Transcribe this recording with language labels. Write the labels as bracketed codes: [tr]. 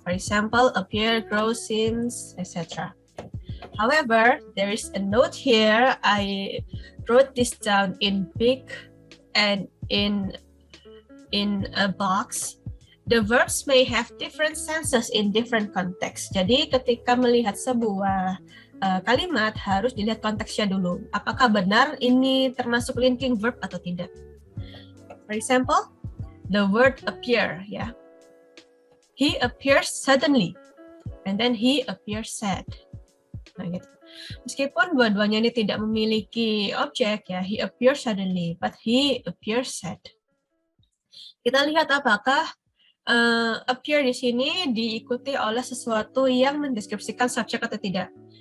[en] For example, appear, grow, seems, etc. However, there is a note here. I wrote this down in big and in a box. The verbs may have different senses in different contexts. [id] Jadi ketika melihat sebuah kalimat harus dilihat konteksnya dulu. Apakah benar ini termasuk linking verb atau tidak? [en] For example, the word appear, ya. He appears suddenly, and then he appears sad. [id] Nah, gitu. Meskipun dua-duanya ini tidak memiliki objek, ya, [en] he appears suddenly, but he appears sad. [id] Kita lihat apakah appear di sini diikuti oleh sesuatu yang mendeskripsikan subjek atau tidak.